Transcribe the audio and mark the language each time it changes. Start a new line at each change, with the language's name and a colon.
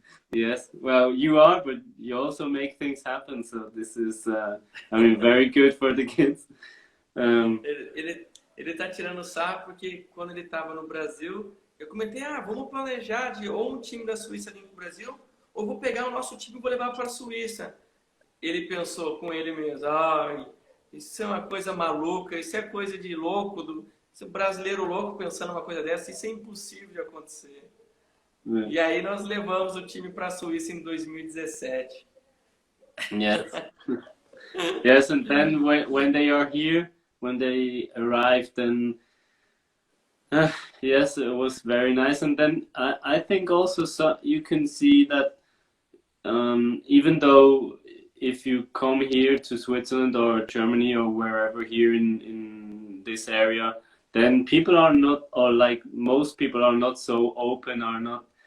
English: Yes, well, you are, but you also make things happen. So this is, I mean, very good for the kids.
Portuguese: Ele tá tirando sarro porque quando ele estava no Brasil, eu comentei, vamos planejar de ou um time da Suíça vir pro Brasil, ou vou pegar o nosso time e vou levar para a Suíça. Ele pensou com ele mesmo, isso é uma coisa maluca, isso é coisa de louco, esse brasileiro louco pensando uma coisa dessa, isso é impossível de acontecer. E aí nós levamos o time para a Suíça em 2017.
English: Yes. Yes, and then when they are here, when they arrive, then yes, it was very nice. And then I think also you can see that even though if you come here to Switzerland or Germany or wherever here in this area, then people are not, or like most people are not so open, are not.